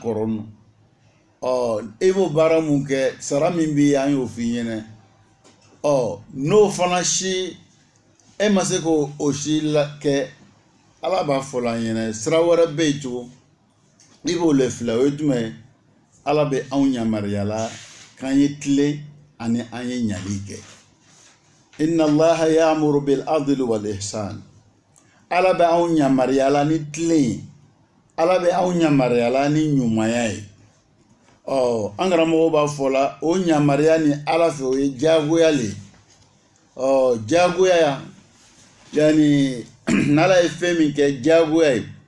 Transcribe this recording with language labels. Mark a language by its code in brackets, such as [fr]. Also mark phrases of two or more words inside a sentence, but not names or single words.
[bm] kɔrɔ nɔ e b'o baara mun kɛ sara min bɛ yen an y'o f'i ɲɛna n'o fana si e ma se k'o si kɛ ala b'a fɔ la an ɲɛna sira wɛrɛ bɛ yen cogo i b'o le filɛ o ye jumɛn ye ala bɛ anw yamaruyala k'an ye tile ani an ye ɲali kɛ [ar] inna allaha ya'muru bil adli wal ihsan [bm] ala bɛ anw yamaruyala ni tile ye ala bɛ anw yamaruyala ni ɲumanya ye an karamɔgɔ b'a fɔ la o ɲamaruya ni ala fɛ o ye diyagoya le diyagoya yani n'ala ye fɛn min kɛ diyagoya ye